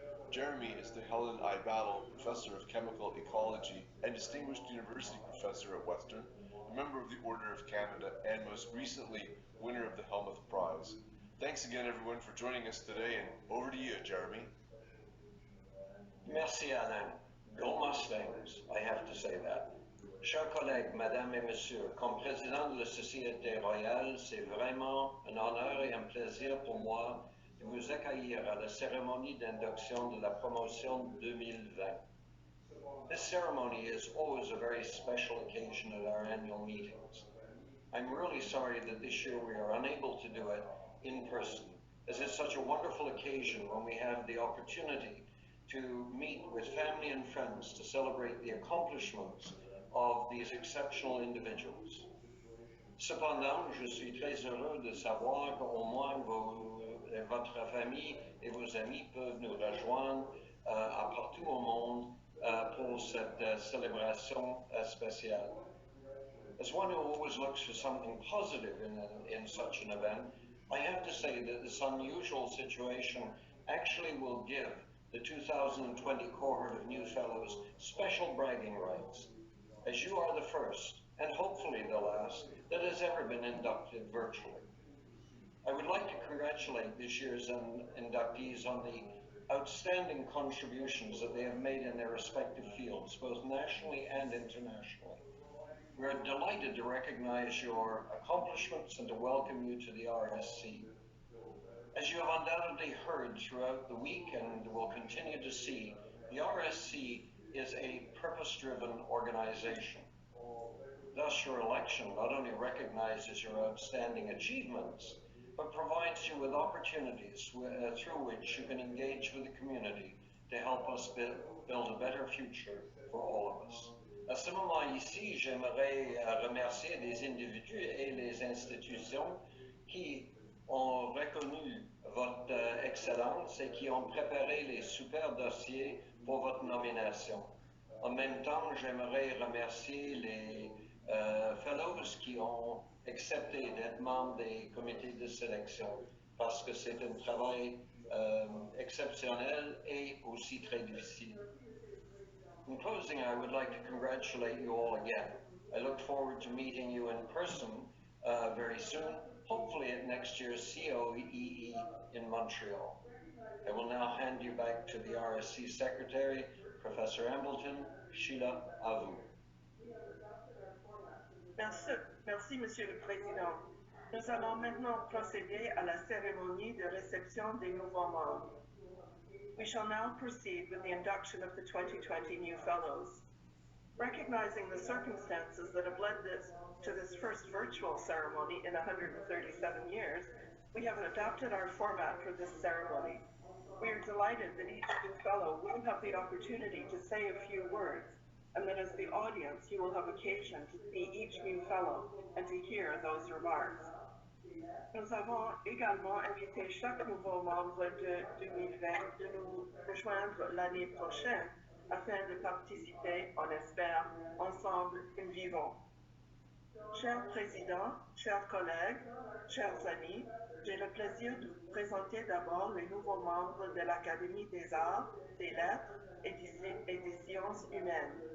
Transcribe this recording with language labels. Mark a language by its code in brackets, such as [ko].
[en] Jeremy is the Helen I. Battle Professor of Chemical Ecology and Distinguished University Professor at Western, a member of the Order of Canada, and most recently, winner of the Helmuth Prize. Thanks again, everyone, for joining us today, and over to you, Jeremy. [fr] Merci, Alain. Gros Mustangs, [en] I have to say that. [fr] Chers collègues, Madame et Monsieur, comme président de la Société royale, c'est vraiment un honneur et un plaisir pour moi de vous accueillir à la cérémonie d'induction de la promotion 2020. [en] This ceremony is always a very special occasion at our annual meetings. I'm really sorry that this year we are unable to do it in person, as it's such a wonderful occasion when we have the opportunity to meet with family and friends to celebrate the accomplishments of these exceptional individuals. [fr] Cependant, je suis très heureux de savoir qu'au moins votre famille et vos amis peuvent nous rejoindre à partout au monde pour cette célébration spéciale. [en] As one who always looks for something positive in such an event, I have to say that this unusual situation actually will give the 2020 cohort of new fellows special bragging rights, as you are the first, and hopefully the last, that has ever been inducted virtually. I would like to congratulate this year's inductees on the outstanding contributions that they have made in their respective fields, both nationally and internationally. We are delighted to recognize your accomplishments and to welcome you to the RSC. As you have undoubtedly heard throughout the week and will continue to see, the RSC is a purpose-driven organization. Thus, your election not only recognizes your outstanding achievements, but provides you with opportunities through which you can engage with the community to help us build a better future for all of us. [fr] À ce moment ici, j'aimerais remercier les individus et les institutions qui ont reconnu votre excellence et qui ont préparé les super dossiers pour votre nomination. En même temps, j'aimerais remercier les Fellows qui ont accepté d'être membres des comités de sélection parce que c'est un travail exceptionnel et aussi très difficile. [en] In closing, I would like to congratulate you all again. I look forward to meeting you in person very soon, hopefully at next year's COEE in Montreal. I will now hand you back to the RSC Secretary, Professor Embleton. [fr] Sheila, à vous. Merci, Monsieur le Président. Nous allons maintenant procéder à la cérémonie de réception des nouveaux membres. [en] We shall now proceed with the induction of the 2020 new Fellows. Recognizing the circumstances that have led to this first virtual ceremony in 137 years, we have adapted our format for this ceremony. We are delighted that each new Fellow will have the opportunity to say a few words, and that as the audience, you will have occasion to see each new Fellow and to hear those remarks. [fr] Nous avons également invité chaque nouveau membre de 2020 de nous rejoindre l'année prochaine afin de participer, on espère, ensemble in vivo. Cher Président, chers collègues, chers amis, j'ai le plaisir de vous présenter d'abord les nouveaux membres de l'Académie des arts, des lettres et des sciences humaines.